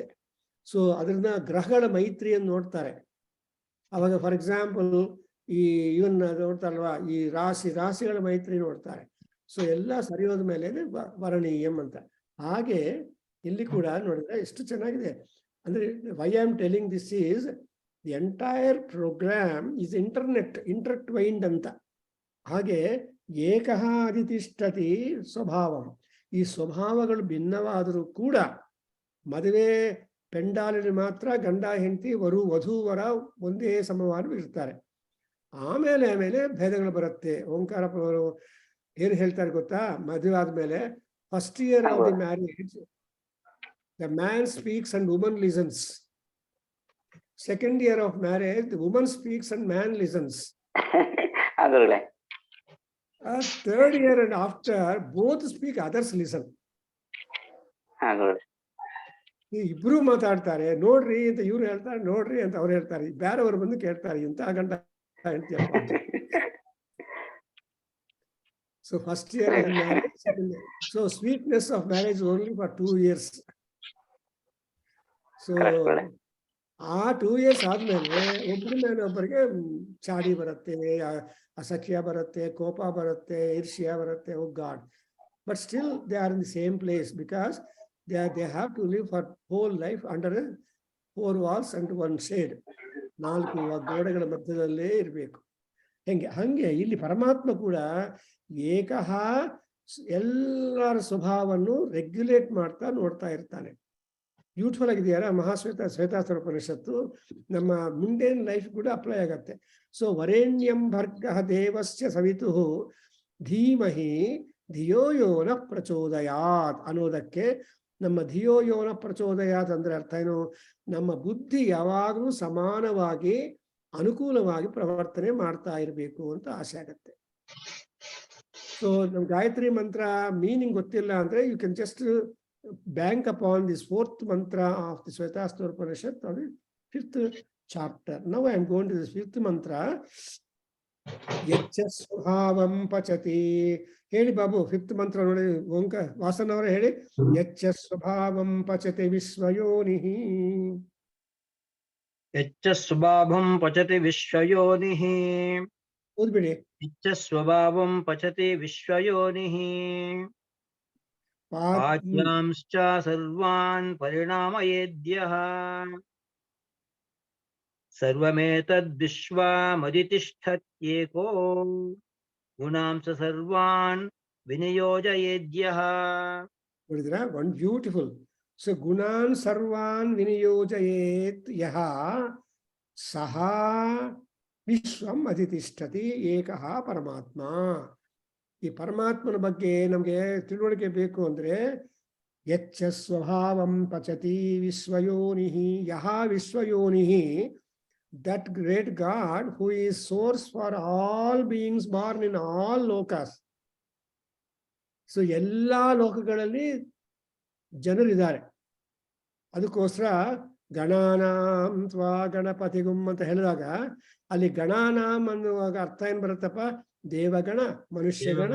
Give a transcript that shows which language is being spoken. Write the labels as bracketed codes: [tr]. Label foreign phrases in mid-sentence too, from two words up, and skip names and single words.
[kn] ಸೊ ಅದನ್ನ ಗ್ರಹಗಳ ಮೈತ್ರಿಯನ್ನು ನೋಡ್ತಾರೆ. ಅವಾಗ [en] for example [kn] ಈ ಇವನ್ನ ನೋಡ್ತಾರಲ್ವಾ, ಈ ರಾಶಿಗಳ ಮೈತ್ರಿ ನೋಡ್ತಾರೆ. ಸೊ ಎಲ್ಲ ಸರಿ ಹೋದ ಮೇಲೆ ವರಣೀಯಂ ಅಂತ. ಹಾಗೆ ಇಲ್ಲಿ ಕೂಡ ನೋಡಿದ್ರೆ ಎಷ್ಟು ಚೆನ್ನಾಗಿದೆ ಅಂದ್ರೆ, [en] why I am telling this is the entire program is intertwined ಅಂತ. [kn] ಹಾಗೆ [sa] ಏಕಃ ಅಧಿತಿಷ್ಠತಿ ಸ್ವಭಾವಂ, [kn] ಈ ಸ್ವಭಾವಗಳು ಭಿನ್ನವಾದರೂ ಕೂಡ ಮದುವೆ ಪೆಂಡಾಲಿನಲ್ಲಿ ಮಾತ್ರ ಗಂಡ ಹೆಂಡತಿ ವಧೂವರ ಒಂದೇ ಸಮವಾಗಿ ಇರ್ತಾರೆ. ಆಮೇಲೆ ಭೇದಗಳು ಬರುತ್ತೆ. ಓಂಕಾರ ಏನು ಹೇಳ್ತಾರೆ ಗೊತ್ತಾ, ಮದುವೆ ಆದ್ಮೇಲೆ [en] first year of the marriage the man speaks and woman listens. second year of marriage the woman speaks and man listens. third year and after both speak, others listen. [kn] ಇಬ್ರು ಮಾತಾಡ್ತಾರೆ, ನೋಡ್ರಿ ಅಂತ ಇವ್ರು ಹೇಳ್ತಾರೆ, ನೋಡ್ರಿ ಅಂತ ಅವ್ರು ಹೇಳ್ತಾರೆ. ಬೇರೆಯವರು ಬಂದು ಕೇಳ್ತಾರೆ, ಇಂಥ ಗಂಡ ಹೇಳ್ತೀಯಪ್ಪ ಅಂತ. [en] so first year marriage, second year. so sweetness of marriage only for 2 years. [kn] ಸೊ ಆ 2 years ಆದ್ಮೇಲೆ ಒಬ್ಬರ ಮೇಲೆ ಒಬ್ಬರಿಗೆ ಚಾಡಿ ಬರುತ್ತೆ, ಅಸಖ್ಯ ಬರುತ್ತೆ, ಕೋಪ ಬರುತ್ತೆ, ಈರ್ಷ್ಯ ಬರುತ್ತೆ. [en] oh God, but still they are in the same place because they have to live for whole life under 4 walls and 1 shade. [kn] 4 ಗೋಡೆಗಳ ಮಧ್ಯದಲ್ಲೇ ಇರಬೇಕು. ಹಂಗೆ ಇಲ್ಲಿ ಪರಮಾತ್ಮ ಕೂಡ ಏಕಃ ಎಲ್ಲರ ಸ್ವಭಾವವನ್ನು ರೆಗ್ಯುಲೇಟ್ ಮಾಡ್ತಾ ನೋಡ್ತಾ ಇರ್ತಾನೆ. ಬ್ಯೂಟಿಫುಲ್ ಆಗಿದೆಯಲ್ಲ ಶ್ವೇತಾಸ್ವತಾರೋಪನಿಷತ್ತು. ನಮ್ಮ [en] mundane life [kn] ಕೂಡ ಅಪ್ಲೈ ಆಗತ್ತೆ. ಸೊ [sa] ವರೇಣ್ಯಂ ಭರ್ಗಃ ದೇವಸ್ಯ ಸವಿತುಃ ಧೀಮಹಿ ಧಿಯೋ ಯೋ ನಃ ಪ್ರಚೋದಯಾತ್ [kn] ಅನ್ನೋದಕ್ಕೆ ನಮ್ಮ [sa] ಧಿಯೋ ಯೋ ನಃ ಪ್ರಚೋದಯಾತ್ [kn] ಅಂದ್ರೆ ಅರ್ಥ ಏನು, ನಮ್ಮ ಬುದ್ಧಿ ಯಾವಾಗಲೂ ಸಮಾನವಾಗಿ ಅನುಕೂಲವಾಗಿ ಪ್ರವರ್ತನೆ ಮಾಡ್ತಾ ಇರಬೇಕು ಅಂತ ಆಸೆ ಆಗತ್ತೆ. ಸೊ ನಮ್ ಗಾಯತ್ರಿ ಮಂತ್ರ ಮೀನಿಂಗ್ ಗೊತ್ತಿಲ್ಲ ಅಂದ್ರೆ [en] you can just bank upon this 4th mantra of the Svetasvataropanishad or the 5th chapter. Now I am going to this 5th mantra. [sa] यच्च स्वभावं पचति. [kn] Heli babu 5th mantra nodi Onka Vasan avare heli. [sa] यच्च स्वभावं पचति विश्वयोनिः. ಯಚ್ಚ ಸ್ವಭಾವಂ ಪಚತಿ ವಿಶ್ವಯೋನಿಃ. [kn] ಓದ್ಬಿಡಿ. [sa] ಯಚ್ಚ ಸ್ವಭಾವಂ ಪಚತಿ ವಿಶ್ವಯೋನಿಃ. ಪಾಚ್ಯಾಂಶ್ಚ ಸರ್ವಾನ್ ಪರಿಣಾಮಯೇದ್ಯಃ. ಸರ್ವಮೇತದ್ವಿಶ್ವಮಧಿತಿಷ್ಠತ್ಯೇಕೋ ಗುಣಾಂಸ ಸರ್ವಾನ್ ವಿನಿಯೋಜಯೇದ್ಯಃ. [kn] ನೋಡಿದ್ರಾ, [en] one beautiful. [sa] ಸೊ ಗುಣಾನ್ ಸರ್ವಾನ್ ವಿನಿಯೋಜಯೇತ್ ಯಃ ಸಹ ವಿಶ್ವಂ ಅಧಿತಿಷ್ಠತಿ ಏಕಃ ಪರಮಾತ್ಮ. [kn] ಈ ಪರಮಾತ್ಮನ ಬಗ್ಗೆ ನಮಗೆ ತಿಳುವಳಿಕೆ ಬೇಕು ಅಂದ್ರೆ [sa] ಯಚ್ಚ ಸ್ವಭಾವಂ ಪಚತಿ ವಿಶ್ವಯೋನಿಃ ಯಃ ವಿಶ್ವಯೋನಿಃ, [en] that great God who is source for all beings born in all lokas. [kn] ಸೊ ಎಲ್ಲಾ ಲೋಕಗಳಲ್ಲಿ ಜನರಿದ್ದಾರೆ. ಅದಕ್ಕೋಸ್ಕರ [sa] ಗಣಾನಾಂ ತ್ವಾ ಗಣಪತಿಗುಂ [kn] ಅಂತ ಹೇಳಿದಾಗ ಅಲ್ಲಿ ಗಣಾನಾಂ ಅನ್ನುವಾಗ ಅರ್ಥ ಏನ್ ಬರುತ್ತಪ್ಪ, ದೇವಗಣ, ಮನುಷ್ಯಗಣ,